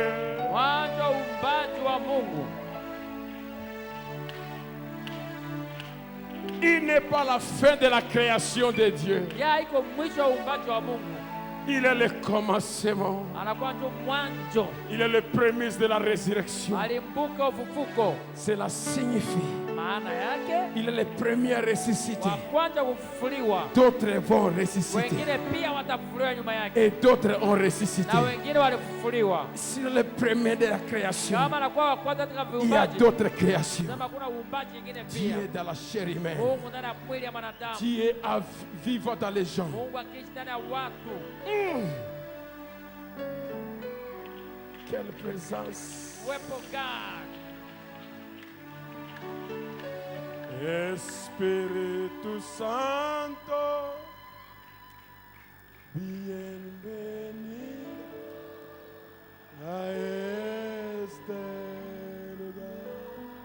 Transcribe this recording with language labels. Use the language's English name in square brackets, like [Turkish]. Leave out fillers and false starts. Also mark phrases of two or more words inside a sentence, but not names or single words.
[Swahili] Mwanzo wa uumbaji wa Mungu. [French] Il n'est pas la fin de la création de Dieu. [Swahili] Ya iko mwisho wa uumbaji wa Mungu. [French] Il est le commencement. [Swahili] Anakuwa ndio mwanzo. [French] Il est le prémisse de la résurrection. [Swahili] Alimbuka ufufuko. [French] Cela signifie [Swahili] Maana yake [French] il est le premier ressuscité. [Swahili] wa kwanza kufufuliwa. [French] D'autres vont ressusciter. [Swahili] Wengine pia watafufuliwa nyuma yake. [French] Et d'autres ont ressuscité. [Swahili] Na wengine walifufuliwa. [French] Sur le premier de la création, [Swahili] Kama anakuwa wa kwanza katika [French] il y a [Swahili] viumbaji. [French] d'autres créations. [Swahili] Sema kuna uumbaji mwingine [French] Dieu [Swahili] pia. [French] est dans la chair humaine. [Swahili] Mungu ndani ya mwili ya mwanadamu. [French] Dieu est vivant dans les gens. [Swahili] Mungu akiishi ndani ya watu. [French] Quelle présence. [Swahili] Uwepo gani? [Spanish] Espíritu Santo, bienvenido a este lugar.